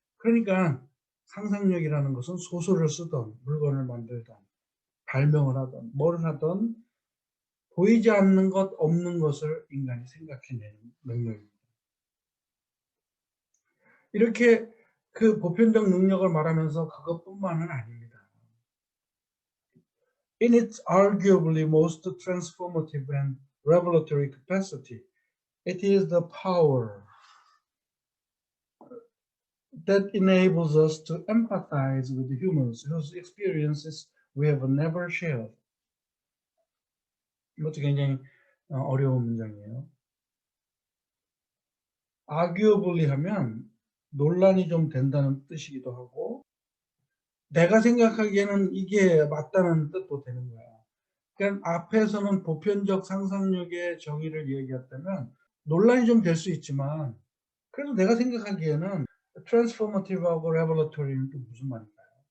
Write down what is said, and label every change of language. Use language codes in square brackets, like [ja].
[ko] 그러니까 상상력이라는 것은 소설을 쓰던 물건을 만들던 발명을 하던 뭘 하던 보이지 않는 것, 없는 것을 인간이 생각해내는 능력입니다. 이렇게 그 보편적 능력을 말하면서 그것뿐만은 아닙니다. [en] In its arguably most transformative and revelatory capacity, it is the power that enables us to empathize with humans whose experiences we have never shared. [ko] 이것도 굉장히 어려운 문장이에요. arguably 하면 논란이 좀 된다는 뜻이기도 하고 내가 생각하기에는 이게 맞다는 뜻도 되는 거야. 그러니까 앞에서는 보편적 상상력의 정의를 얘기했다면 논란이 좀 될 수 있지만 그래도 내가 생각하기에는 transformative하고 revelatory는 또 무슨 말일까요?